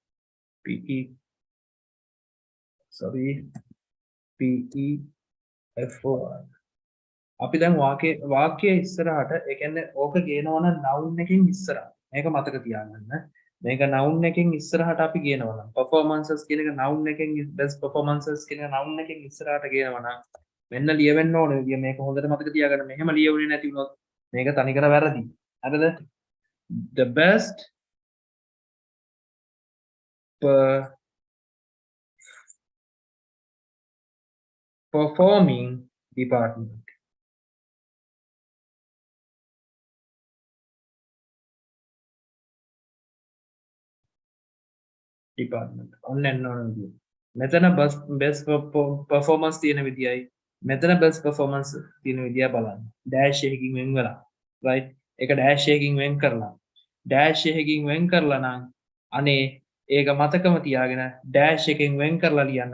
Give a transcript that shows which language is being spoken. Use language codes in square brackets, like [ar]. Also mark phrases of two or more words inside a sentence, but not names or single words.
[si] PEFOR. අපි දැන් වාක්‍යයේ ඉස්සරහට ඒ කියන්නේ ඕක ගේනවා නම් noun එකකින් ඉස්සරහට. මේක මතක තියාගන්න. මේක noun එකකින් ඉස්සරහට අපි ගේනවා නම් performances කියන එක noun එකකින් [en] best performances [si] කියන එක noun එකකින් ඉස්සරහට ගේනවා නම් මෙන්න ලියවෙන්න ඕනේ. විදිය මේක හොඳට මතක තියාගන්න. මෙහෙම ලියුනේ නැති වුණොත් මේක තනිකර වැරදි. හරිද? [en] The best performing department. Department. [si] ඔන්න එන්න ඕන විදිය. මෙතන [en] best performance [si] තියෙන විදියයි මෙතන [en] best performance [si] තියෙන විදිය බලන්න. dash එකකින් වෙන් වෙලා. right? ඒක dash එකකින් වෙන් කරලා. dash එකකින් වෙන් කරලා නම් අනේ ඒක මතකම තියාගෙන dash එකෙන් වෙන් කරලා ලියන්න.